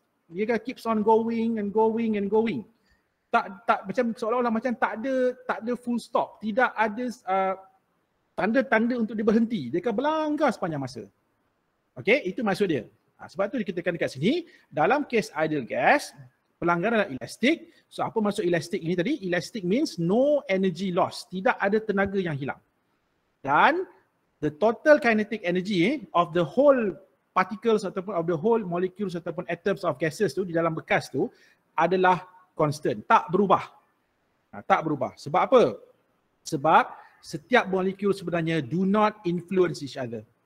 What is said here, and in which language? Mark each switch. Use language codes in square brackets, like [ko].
[ms] Dia kan [en] keeps on going and going and going. [ms] Tak macam seolah-olah macam tak ada [en] full stop. [ms] Tidak ada tanda-tanda untuk dia berhenti. Dia akan berlanggar sepanjang masa. Okey, itu maksud dia. Sebab tu dikatakan dekat sini, dalam kes ideal gas, pelanggaran adalah elastik. So apa maksud elastik ini tadi? [en] Elastic means no energy loss. [ms] Tidak ada tenaga yang hilang. Dan [en] the total kinetic energy of the whole particles [ms] ataupun [en] of the whole molecules [ms] ataupun [en] atoms of gases [ms] tu di dalam bekas tu adalah constant, tak berubah. Tak berubah. Sebab apa? Sebab setiap molekul sebenarnya [en] do not influence each other.